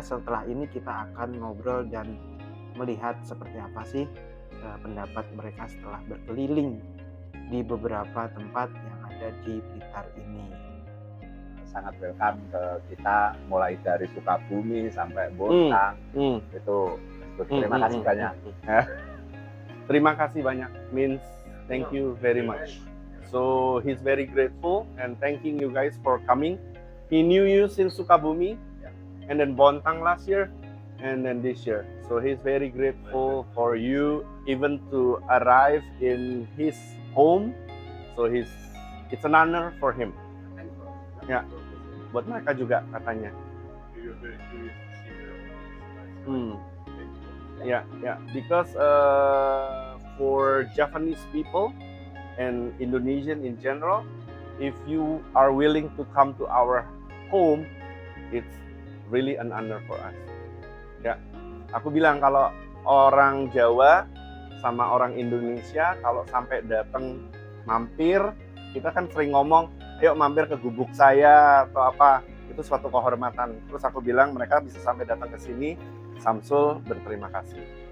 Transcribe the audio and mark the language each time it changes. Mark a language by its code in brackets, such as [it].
[id] Setelah ini kita akan ngobrol dan melihat seperti apa sih pendapat mereka setelah berkeliling di beberapa tempat yang ada di Blitar ini. Sangat welcome ke kita, mulai dari Sukabumi sampai Bontang. Itu terima kasih banyak. Terima kasih banyak, [en] means thank you very much. So he's very grateful and thanking you guys for coming. He knew you since Sukabumi and then Bontang last year and then this year. So he's very grateful for you even to arrive in his home. So it's an honor for him. [id] Ya, buat mereka juga katanya. [en] Yeah, because for Japanese people and Indonesian in general, if you are willing to come to our home, it's really an honor for us. [id] Ya, aku bilang kalau orang Jawa sama orang Indonesia kalau sampai datang mampir, kita kan sering ngomong, ayo mampir ke gubuk saya atau apa, itu suatu kehormatan. Terus aku bilang mereka bisa sampai datang ke sini, Samsul berterima kasih.